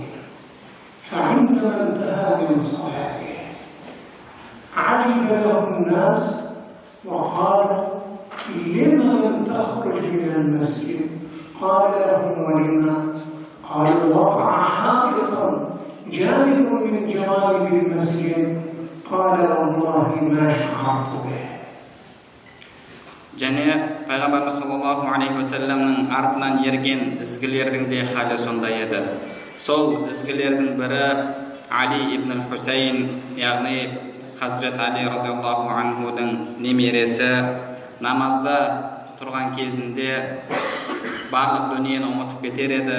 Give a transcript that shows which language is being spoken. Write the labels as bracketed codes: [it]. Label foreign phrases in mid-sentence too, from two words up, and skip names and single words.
[ar] فعندما انتهى من صلاته عجب له الناس وقالوا: لما لم تخرج من المسجد؟ قال لهم: ولما؟ قالوا: وقع حائط جانب من جوانب المسجد. قال: والله ما شعرت به. [kk] Және пайғамбарымыз [ar] صلى الله عليه وسلم [kk] артынан ерген ізгілердің де халі сондай еді. Сол ізгілердің бірі Али ибн Хусейн, яғни Хазрет Али [ar] رضي الله عنه [kk] немересі, намазда тұрған кезінде барлық дүниені ұмытып кетер еді.